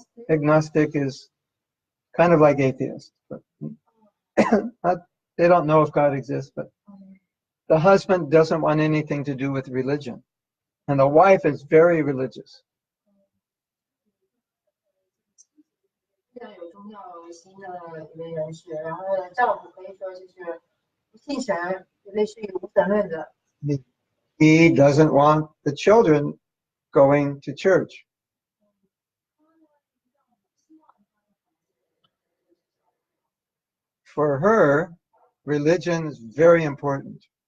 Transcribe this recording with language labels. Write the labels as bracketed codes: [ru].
[en] Agnostic is kind of like atheist, but they don't know if God exists. But the husband doesn't want anything to do with religion, and the wife is very religious. [zh] 非常有宗教心的一位人士，然后丈夫可以说就是不信神，类似于无神论的。 [en] He doesn't want the children going to church. For her, religion is very important.